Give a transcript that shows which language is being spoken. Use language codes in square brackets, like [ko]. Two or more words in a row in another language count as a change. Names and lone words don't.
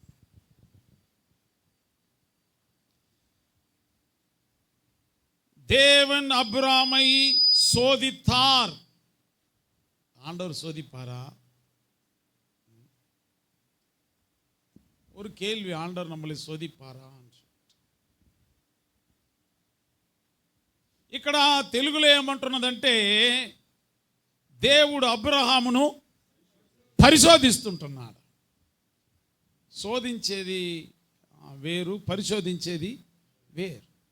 [ta] தேவன் அப்ரஹாமை சோதித்தார். ஆண்டவர் சோதிப்பாரா? ஒரு கேள்வி, ஆண்டவர் நம்மளை சோதிப்பாరా? [te] ఇక్కడ తెలుగులో ఏమంటున్నదంటే దేవుడు అబ్రహామును పరిశోధిస్తుంటున్నాడు. శోధించేది వేరు, పరిశోధించేది వేరు.